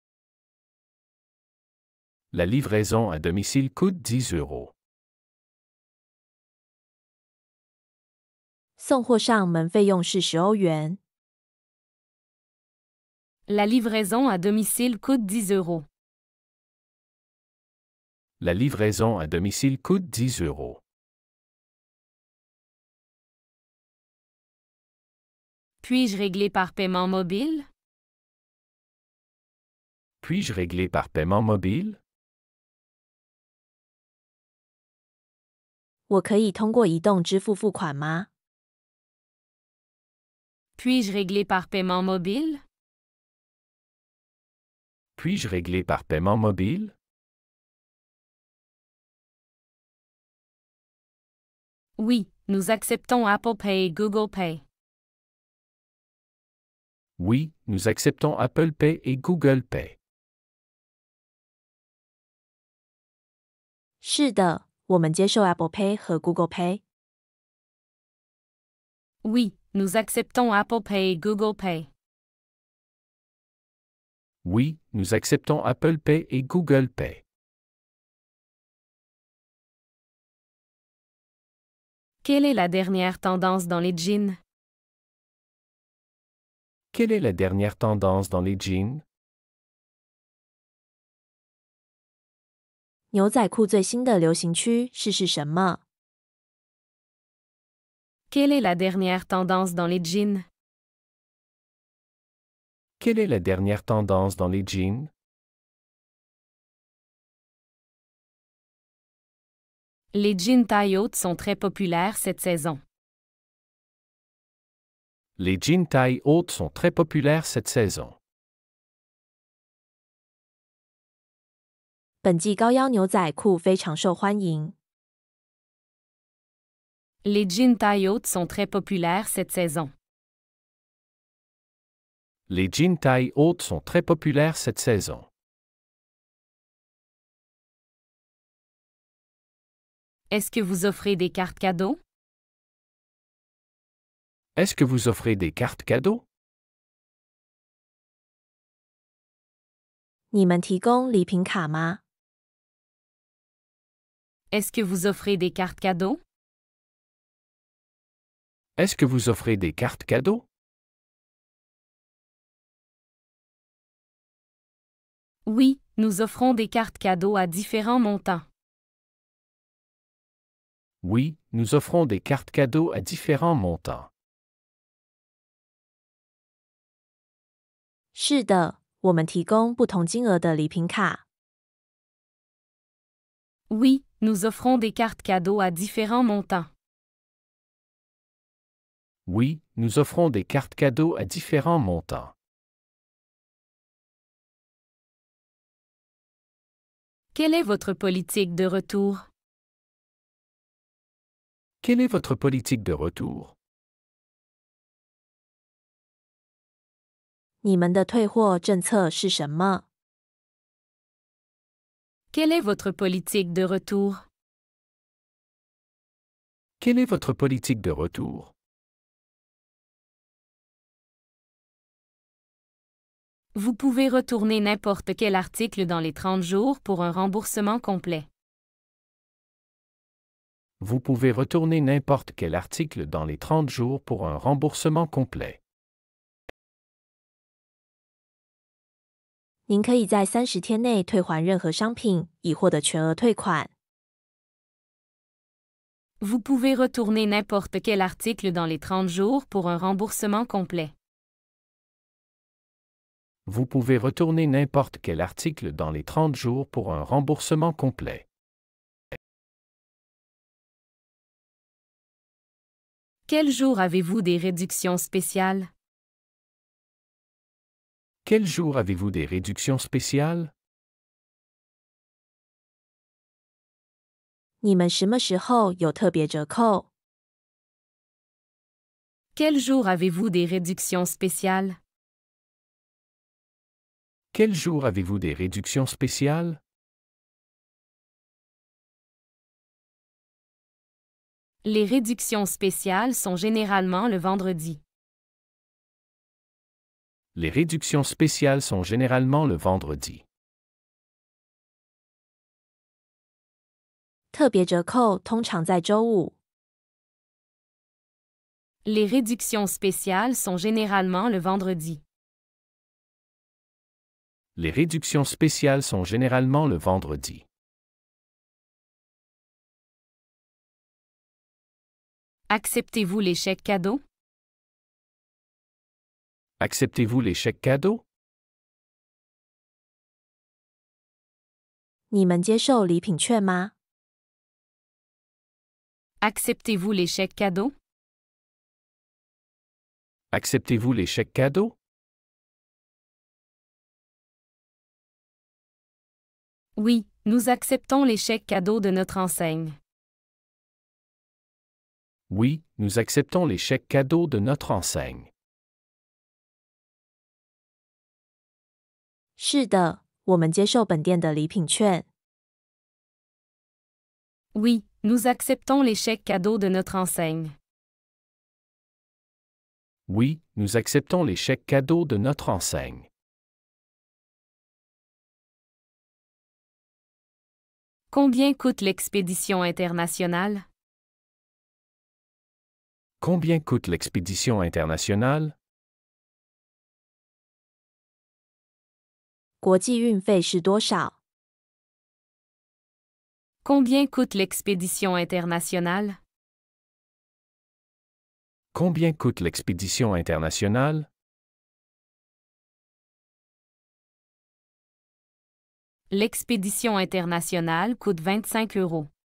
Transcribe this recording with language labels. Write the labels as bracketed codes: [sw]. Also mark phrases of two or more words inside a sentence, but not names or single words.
[fr] La livraison à domicile coûte 10 €. [zh] 送货上门费用是10欧元。 [fr] La livraison à domicile coûte 10 €. La livraison à domicile coûte 10 €. Puis-je régler par paiement mobile? Puis-je régler par paiement mobile? [zh] 我可以通过移动支付付款吗？ [fr] Puis-je régler par paiement mobile? Puis-je régler par paiement mobile? Oui, nous acceptons Apple Pay et Google Pay. Oui, nous acceptons Apple Pay et Google Pay. [zh] 是的，我们接受 Apple Pay 和 Google Pay。 [fr] Oui, nous acceptons Apple Pay et Google Pay. Oui, nous acceptons Apple Pay et Google Pay. Quelle est la dernière tendance dans les jeans? Quelle est la dernière tendance dans les jeans? [zh] 牛仔裤最新的流行趋势是什么？ [fr] Quelle est la dernière tendance dans les jeans? Quelle est la dernière tendance dans les jeans? Les jeans taille haute sont très populaires cette saison. Les jeans taille haute sont très populaires cette saison. [zh] 本季高腰牛仔裤非常受欢迎。 [fr] Les jeans taille haute sont très populaires cette saison. Les jeans taille haute sont très populaires cette saison. Est-ce que vous offrez des cartes cadeaux? Est-ce que vous offrez des cartes cadeaux? [zh] 你们提供礼品卡吗？ [fr] Est-ce que vous offrez des cartes cadeaux? Est-ce que vous offrez des cartes cadeaux? Oui, nous offrons des cartes cadeaux à différents montants. Oui, nous offrons des cartes cadeaux à différents montants. [zh] 是的，我们提供不同金额的礼品卡。 [fr] Oui, nous offrons des cartes cadeaux à différents montants. Oui, nous offrons des cartes cadeaux à différents montants. Quelle est votre politique de retour? Quelle est votre politique de retour? [zh] 你们的退货政策是什么？ [fr] Quelle est votre politique de retour? Quelle est votre politique de retour? Vous pouvez retourner n'importe quel article dans les 30 jours pour un remboursement complet. Vous pouvez retourner n'importe quel article dans les 30 jours pour un remboursement complet. [zh] 您可以在30天内退还任何商品，以获得全额退款。 [fr] Vous pouvez retourner n'importe quel article dans les 30 jours pour un remboursement complet. Vous pouvez retourner n'importe quel article dans les 30 jours pour un remboursement complet. Quel jour avez-vous des réductions spéciales? Quel jour avez-vous des réductions spéciales? [zh] 你们什么时候有特别折扣？ [fr] Quel jour avez-vous des réductions spéciales? Quel jour avez-vous des réductions spéciales? Les réductions spéciales sont généralement le vendredi. Les réductions spéciales sont généralement le vendredi. [zh] 特别折扣通常在周五。 [fr] Les réductions spéciales sont généralement le vendredi. Les réductions spéciales sont généralement le vendredi. Acceptez-vous les chèques cadeaux? Acceptez-vous les chèques cadeaux? [zh] 你们接受礼品券吗？ [fr] Acceptez-vous les chèques cadeaux? Acceptez-vous les chèques cadeaux? Oui, nous acceptons les chèques cadeaux de notre enseigne. Oui, nous acceptons les chèques cadeaux de notre enseigne. [zh] 是的，我们接受本店的礼品券。 [fr] Oui, nous acceptons les chèques cadeaux de notre enseigne. Oui, nous acceptons les chèques cadeaux de notre enseigne. Combien coûte l'expédition internationale? Combien coûte l'expédition internationale? [zh] 国际运费是多少？ [fr] Combien coûte l'expédition internationale? Combien coûte l'expédition internationale? L'expédition internationale coûte 25 €.